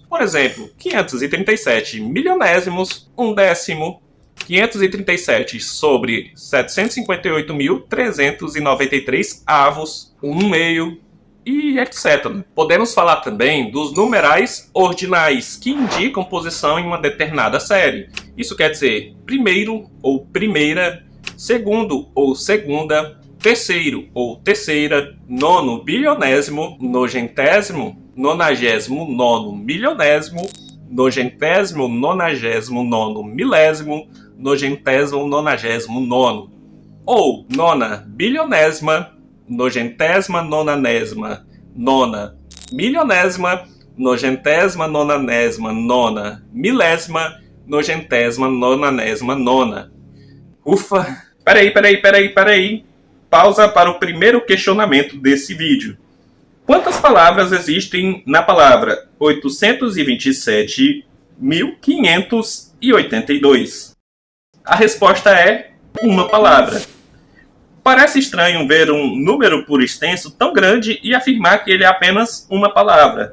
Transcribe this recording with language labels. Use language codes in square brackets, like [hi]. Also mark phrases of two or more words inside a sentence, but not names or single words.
[pt] Por exemplo, 537 milionésimos, 1/10, 537 sobre 758.393 avos, 1/meio, e etc. Podemos falar também dos numerais ordinais, que indicam posição em uma determinada série. Isso quer dizer primeiro ou primeira, segundo ou segunda, terceiro ou terceira, nono bilionésimo, nogentésimo, nonagésimo nono milionésimo, nogentésimo nonagésimo nono milésimo, nogentésimo nonagésimo nono. ou nona bilionésima, nogentésima nonanésima, nona milionésima, nogentésima nonanésima, nona milésima, nogentésima nonanésima, nona. Ufa! Peraí. Pausa para o primeiro questionamento desse vídeo. Quantas palavras existem na palavra 827.582? A resposta é uma palavra. Parece estranho ver um número por extenso tão grande e afirmar que ele é apenas uma palavra.